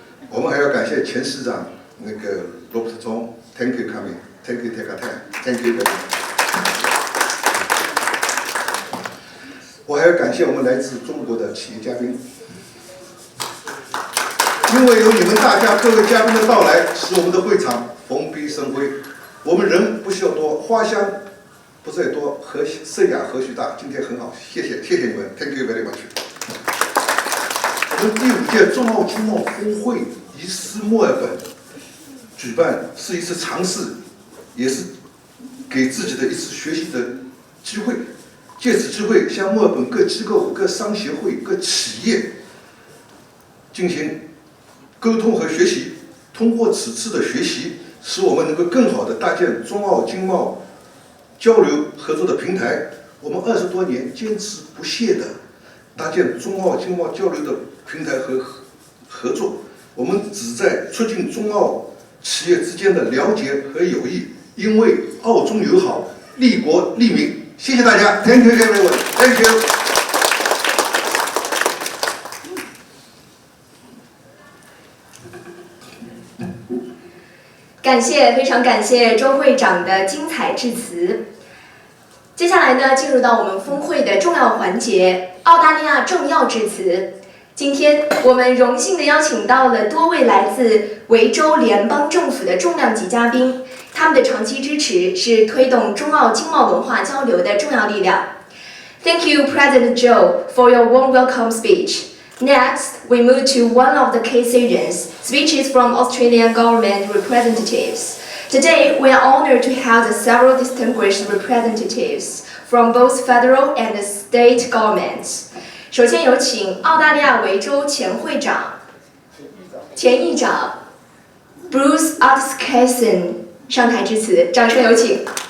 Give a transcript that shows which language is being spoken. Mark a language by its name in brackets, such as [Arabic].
[Chinese] 我们还要感谢前市长那个罗伯特钟 ， [English] Thank you coming，Thank you take a time，Thank you very much。 [Chinese] 我还要感谢我们来自中国的企业嘉宾。因为有你们大家各位嘉宾的到来，使我们的会场蓬荜生辉。我们人不需要多，花香不在多，盛雅何须大。今天很好，谢谢你们 ， [English] Thank you very much。 [Chinese] 我们第5届中澳经贸峰会移师墨尔本举办，是一次尝试，也是给自己的一次学习的机会。借此机会，向墨尔本各机构、各商协会、各企业进行沟通和学习，通过此次的学习，使我们能够更好地搭建中澳经贸交流合作的平台。我们20多年坚持不懈地搭建中澳经贸交流的平台和合作。我们旨在促进中澳企业之间的了解和友谊，因为澳中友好，利国利民。谢谢大家 ， [English] Thank you everyone， Thank you。 [Chinese] 非常感谢周会长的精彩致辞。接下来呢，进入到我们峰会的重要环节——澳大利亚政要致辞。今天我们荣幸地邀请到了多位来自维州联邦政府的重量级嘉宾，他们的长期支持是推动中澳经贸文化交流的重要力量。 [English] Thank you, President Zhou, for your warm welcome speech. Next, we move to one of the key sessions, speeches from Australian government representatives. Today, we are honored to have several distinguished representatives from both federal and state governments. [Chinese] 首先有请澳大利亚维州前议长 Bruce Atkinson 上台致辞，掌声有请。